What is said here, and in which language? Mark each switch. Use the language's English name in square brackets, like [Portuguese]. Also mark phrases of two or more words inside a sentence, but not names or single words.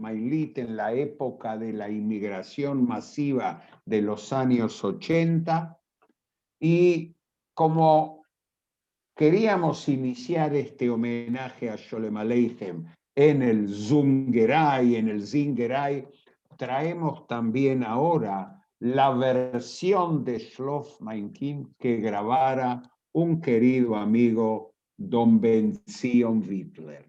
[Spanish] mein Lied en la época de la inmigración masiva de los años 80, y como queríamos iniciar este homenaje a Sholem Aleichem en el Zingerai, traemos también ahora la versión de Schlaf mein Kind que grabara un querido amigo, don Ben-Zion Wittler.